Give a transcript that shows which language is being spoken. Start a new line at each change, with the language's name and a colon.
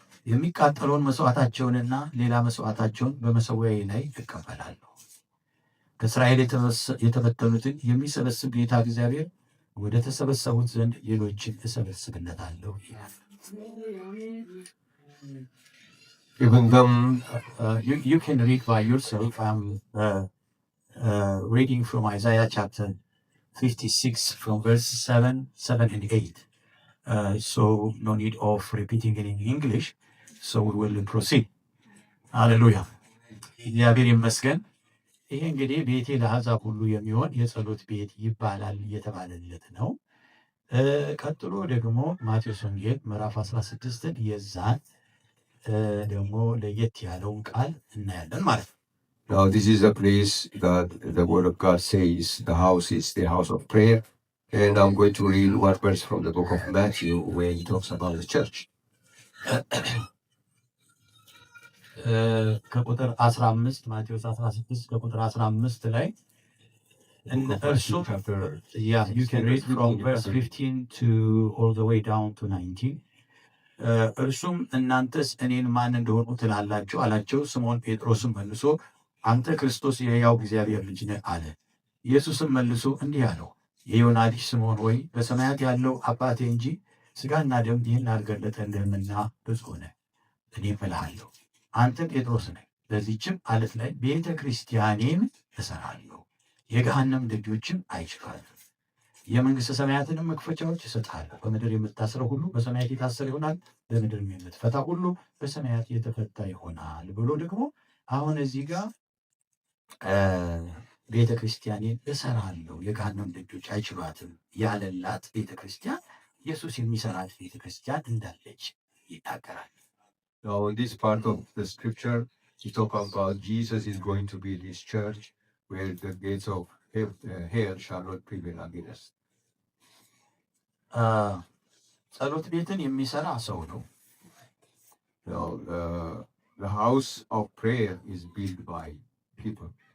Amharic: የሚቃጠለውን መስዋዕታቸውንና ሌላ መስዋዕታቸውን በመሠዊያዬ ላይ እቀበላለሁ። ከእስራኤል የተበተኑትን የሚሰበስብ ጌታ እግዚአብሔር ወደ ተሰበሰቡት ዘንድ ሌሎችን እሰበስብለታለሁ ይላል።
English: Even them, you can read by yourself. I'm reading from Isaiah chapter 56 from verse 7 and 8. So no need of repeating it in English. So we will proceed. Hallelujah.
Amharic: እግዚአብሔር ይመስገን። ይሄ እንግዲህ ቤቴ ለአሕዛብ ሁሉ የሚሆን የጸሎት ቤት ይባላል እየተባለለት ነው። ቀጥሎ ደግሞ ማቴዎስ ወንጌል ምዕራፍ 16ን የዛን ደግሞ ለየት ያለውን ቃል እናያለን ማለት ነው።
English: Now, this is a place that the Word of God says the house is the house of prayer. And I'm going to read one verse from the book of Matthew where he talks about the church.
Amharic: ከቁጥር 15 ማቴዎስ 16 ከቁጥር 15 ላይ እርሱ
English: you can read from verse 15 to all the way down to 19.
Amharic: እርሱም እናንተስ እኔን ማን እንደሆኑ ትላላችሁ አላቸው። ስምዖን ጴጥሮስም መልሶ አንተ ክርስቶስ የሕያው እግዚአብሔር ልጅ ነህ አለ። ኢየሱስም መልሶ እንዲህ አለው፣ የዮና ልጅ ስምዖን ሆይ በሰማያት ያለው አባቴ እንጂ ሥጋና ደም ይህን አልገለጠልህምና ብፁዕ ነህ። እኔም እልሃለሁ አንተ ጴጥሮስ ነህ፣ በዚህችም ዓለት ላይ ቤተ ክርስቲያኔን እሠራለሁ፣ የገሃነም ደጆችም አይችሏትም። የመንግሥተ ሰማያትንም መክፈቻዎች እሰጥሃለሁ። በምድር የምታስረው ሁሉ በሰማያት የታሰረ ይሆናል፣ በምድርም የምትፈታ ሁሉ በሰማያት የተፈታ ይሆናል ብሎ ደግሞ አሁን እዚህ ጋር ቤተ ክርስቲያኔን እሠራለሁ የገሃነም ደጆች አይችሏትም ያለላት ቤተ ክርስቲያን ኢየሱስ የሚሠራት ቤተ ክርስቲያን እንዳለች ይናገራል።
English: Now, in this part of the scripture, he talks about Jesus is going to build his church where the gates of hell shall not prevail against.
Amharic: ጸሎት ቤትን የሚሠራ ሰው ነው።
English: Now, the house of prayer is built by people.